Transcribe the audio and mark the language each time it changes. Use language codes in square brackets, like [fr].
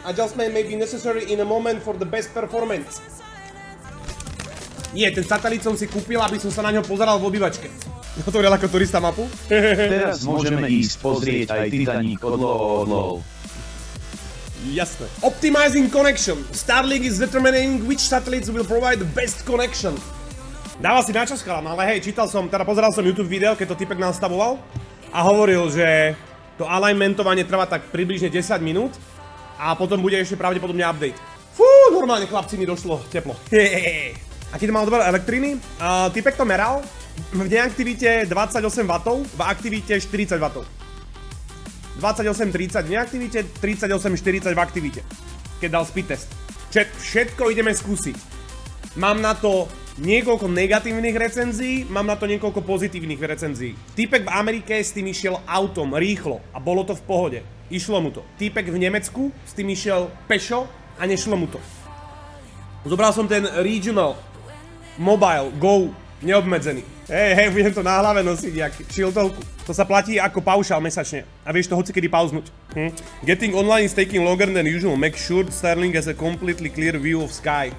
[en] Adjustment may be necessary in a moment for the best performance. [sk] Nie, ten satelit som si kúpil, aby som sa na ňo pozeral v obývačke. Otvoril ako turista mapu. Teraz môžeme ísť pozrieť aj Titaník od LOL. Jasné. [en] Optimizing connection. Starlink is determining which satellites will provide the best connection. [sk] Dáva si na čas, chalan, ale hej, pozeral som YouTube video, keď to typek nastavoval a hovoril, že to alignmentovanie trvá tak približne 10 minút a potom bude ešte pravdepodobne update. Fú, normálne chlapci mi došlo teplo. A keď mal dobre elektriny, typek to meral v neaktivite 28 W, v aktivite 40 W. 28-30 v neaktivite, 38-40 v aktivite, keď dal speed test. Všetko ideme skúsiť. Mám na to niekoľko negatívnych recenzií, mám na to niekoľko pozitívnych recenzií. Týpek v Amerike s tým išiel autom, rýchlo a bolo to v pohode. Išlo mu to. Týpek v Nemecku s tým išiel pešo a nešlo mu to. Zobral som ten Regional Mobile Go neobmedzený. Hej, budem to na hlave nosiť jak šiltovku. To sa platí ako paušál mesačne a vieš to hocikedy pauznúť. [en] Getting online is taking longer than usual. Make sure Starlink has a completely clear view of sky.